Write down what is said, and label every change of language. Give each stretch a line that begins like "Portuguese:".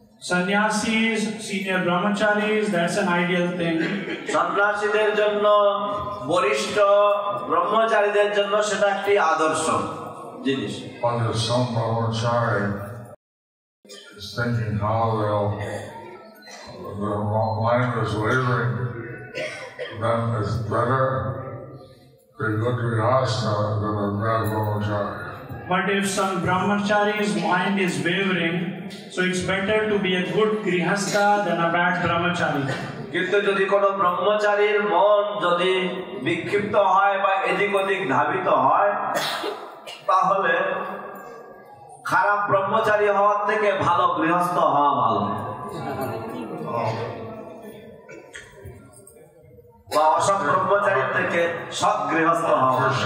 English: Sannyasis, senior brahmacharis, that's an ideal thing.
Bangla: সন্ন্যাসীদের জন্য, বরিষ্ঠ ব্রহ্মচারীদের জন্য সেটা একটি আদর্শ জিনিস।
English: But if some brahmachari is thinking how their mind is wavering, then it's better to be a good grihastha than a bad brahmachari. But if some brahmachari's mind is wavering, so it's better to be a good grihastha than a bad brahmachari.
Bangla: কিন্তু যদি কোনো ব্রহ্মচারীর মন যদি বিক্ষিপ্ত হয় বা এদিক ওদিক ধাবিত হয়, তাহলে খারাপ ব্রহ্মচারী হওয়ার থেকে ভালো গৃহস্থ হওয়া ভালো, বা অসৎ ব্রহ্মচারীর থেকে সৎ গৃহস্থ হওয়া।